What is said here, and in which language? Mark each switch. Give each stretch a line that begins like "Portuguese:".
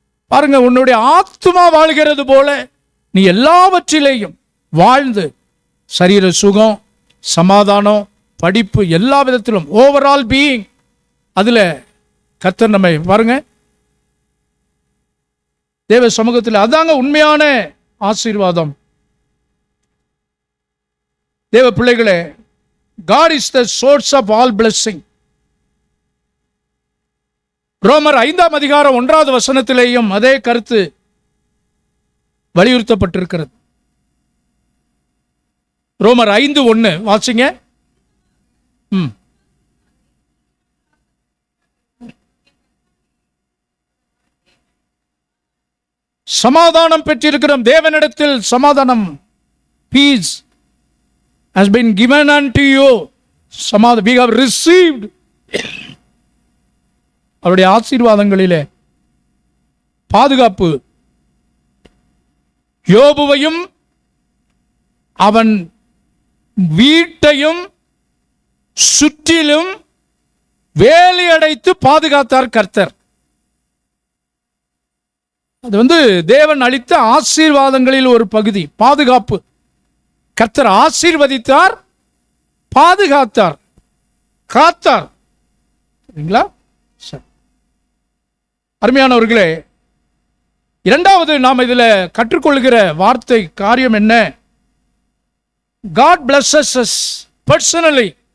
Tamil: பாருங்க, உன்னுடைய ஆத்துமா வாழ்கிறது போல நீ எல்லாவற்றிலேயும் வாழ்ந்து சரீர சுகம், சமாதானம், படிப்பு, எல்லா விதத்திலும்
English: overall being,
Tamil: அதுல கர்த்தர் நம்மை பாருங்க தேவ சமூகத்தில். அதாங்க உண்மையான ஆசீர்வாதம். தேவ பிள்ளைகளே,
English: God is the source of all blessing.
Tamil: ரோமர் 5ஆம் அதிகாரம் 1வது வசனத்திலேயும் அதே கருத்து வலியுறுத்தப்பட்டிருக்கிறது. ரோமர் 5:1 வாசிங்க. சமாதானம் பெற்றிருக்கிறோம் தேவனிடத்தில். சமாதானம்,
English: peace has been given unto you. we have received.
Tamil: அவருடைய ஆசீர்வாதங்களிலே பாதுகாப்பு. யோபுவையும் அவன் வீட்டையும் சுற்றிலும் வேலி அடைத்து பாதுகாத்தார் கர்த்தர். அது தேவன் அளித்த ஆசீர்வாதங்களில் ஒரு பகுதி, பாதுகாப்பு. கர்த்தர் ஆசீர்வதித்தார், பாதுகாத்தார், காத்தார். சரிங்களா? அருமையானவர்களே, இரண்டாவது நாம் இதில் கற்றுக்கொள்கிற வார்த்தை காரியம் என்ன?
English: God blesses us personally.